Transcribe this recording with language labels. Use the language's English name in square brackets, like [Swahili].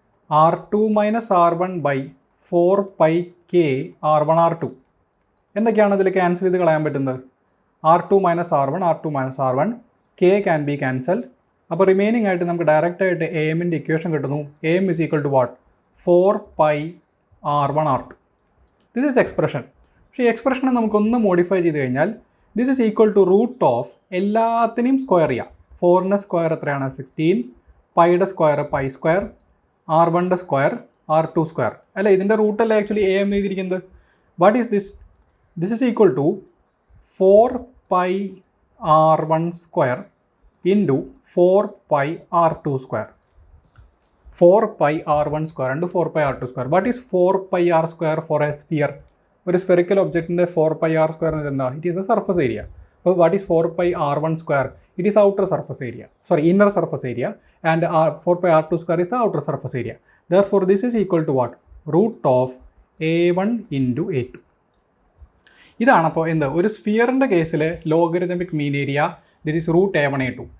[English] R2 minus R1 by 4πK R1 R2. [Malayalam] എന്തൊക്കെയാണ് ഇതിൽ cancel ചെയ്ത് കളയാൻ പറ്റുന്നത്? R2 minus R1, K can be cancel. അപ്പോൾ റിമൈനിങ് ആയിട്ട് നമുക്ക് ഡയറക്റ്റ് ആയിട്ട് AMൻ്റെ ഇക്വേഷൻ കിട്ടുന്നു. [English] AM is equal to what? 4π R1 R2. This is the expression. [Malayalam] പക്ഷേ ഈ എക്സ്പ്രഷനെ നമുക്കൊന്ന് മോഡിഫൈ ചെയ്ത് കഴിഞ്ഞാൽ this is equal to root of എല്ലാത്തിനെയും സ്ക്വയർ ചെയ്യാം. 4ൻ്റെ സ്ക്വയർ എത്രയാണ്? 16. പൈയുടെ square pi square, R1ൻ്റെ square R2 square. അല്ല, ഇതിൻ്റെ റൂട്ടല്ല ആക്ച്വലി AM എഴുതിയിരിക്കുന്നത്. [English] What is this? This is equal to 4π R1 square into 4π R2 square. 4π R1 square into 4π R2 square. What is 4π R square for a sphere? [Malayalam] ഒരു spherical ഒബ്ജക്റ്റിൻ്റെ 4π R square എന്ന് എന്താ? [English] It is a surface area. അപ്പോൾ what is 4π R1 square? It is outer surface area, inner surface area, and 4π R2 square is the outer surface area. Therefore, this is equal to what? Root of A1 into A2. [Malayalam] ഇതാണ് അപ്പോൾ എന്ത്? ഒരു സ്ഫിയറിൻ്റെ കേസിൽ logarithmic mean area, [English] This is root A1 A2.